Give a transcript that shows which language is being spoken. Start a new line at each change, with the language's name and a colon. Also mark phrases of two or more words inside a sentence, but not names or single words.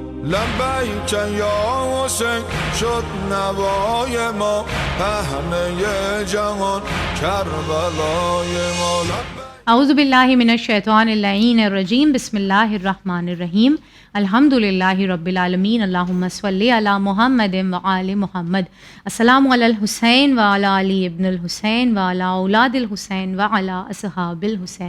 Persian: لبیک یا حسین شد نوای ما همه جهان کربلای ما.
Arabic: اعوذ باللہ من الشیطان اللعین الرجیم. بسم اللہ الرحمن الرحیم. الحمد للہ رب العالمین. اللہم صلی علی محمد وآل محمد. السلام علی الحسین وعلی علی ابن الحسین وعلی اولاد الحسین وعلی اصحاب الحسین.